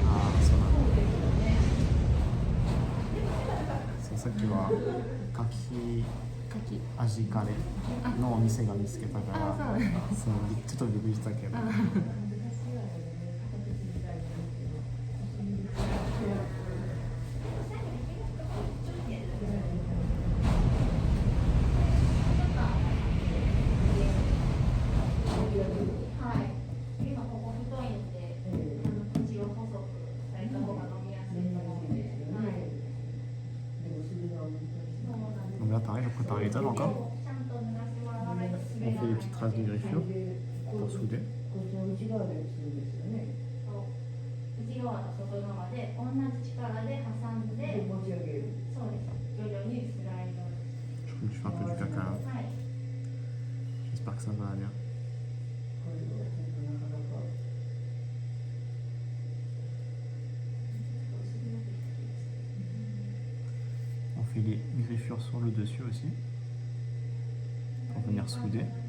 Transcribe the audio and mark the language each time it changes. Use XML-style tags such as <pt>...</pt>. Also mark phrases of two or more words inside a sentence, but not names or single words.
<ja>さっきは牡蠣味カレーのお店が見つけたから、ちょっとびっくりしたけど。</ja> <fr>Donc là pareil, je prépare l'étage encore. On fait des petites traces de griffure pour souder.</fr> <ja>内側と外側で同じ力で挟んで持ち上げる。そうです。徐々にスライド。</ja> <fr>Je crois que je fais un peu du caca. J'espère que ça va aller. On fait les griffures sur le dessus aussi pour venir souder.</fr>